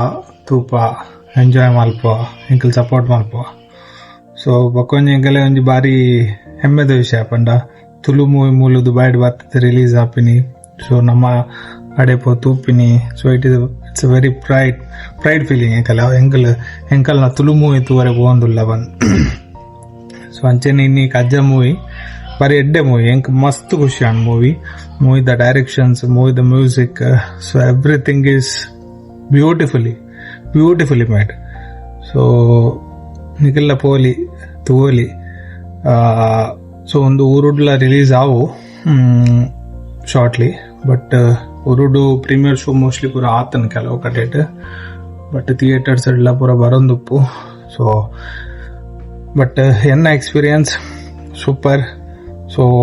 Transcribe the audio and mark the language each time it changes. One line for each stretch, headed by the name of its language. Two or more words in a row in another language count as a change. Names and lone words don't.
Tulu: ತೂಪ ಎಂಜಾಯ್ ಮಲ್ಪುವ ಎಂಕಲ್ ಸಪೋರ್ಟ್ ಮಲ್ಪುವ ಸೊ ಬಕ್ಕೊಂಜಿ ಎಂಕಲೆ ಒಂಜಿ ಬಾರಿ ಹೆಮ್ಮೆದ ವಿಷಯ ಪಂಡ ತುಳು ಮೂವಿ ಮೂಲದು ಬೈಡ್ ಬರ್ತದೆ ರಿಲೀಸ್ ಆಪಿನಿ ಸೊ ನಮ್ಮ ಅಡೆಪೋ ತೂಪಿನಿ ಸೊ
English: it's a very pride feeling
Tulu: ಎಂಕಲ್ ನಾ ತುಳು ಮೂವಿ ತೂವರೆ ಹೋಗಂದುಲ್ಲ ಬಂದ್ ಸೊ ಅಂಚೆನೆ ಇನ್ನಿ ಕಜ್ಜ ಮೂವಿ ಬಾರಿ ಎಡ್ಡೆ ಮೂವಿ ಎಂಕ್ ಮಸ್ತ್ ಖುಷಿ ಆನ್ ಮೂವಿ ದ ಡೈರೆಕ್ಷನ್ಸ್ ಮೂವಿ ದ ಮ್ಯೂಸಿಕ್
English: so everything is beautifully made so
Tulu: ನಿಖಿಲ್ಲ ಪೋಲಿ ತೂಲಿ ಸೊ ಒಂದು ಉರುಡ್ಲ ರಿಲೀಸ್ ಆವು
English: shortly but
Tulu: ಉರುಡು
English: premiere show mostly
Tulu: ಪೂರ ಆತನ ಕೆಲವು ಕಡೆಟ್
English: but theatres
Tulu: ಎಲ್ಲ ಪೂರ ಬರೋಂದುಪ್ಪು ಸೊ ಬಟ್ ಎನ್ನ
English: experience super so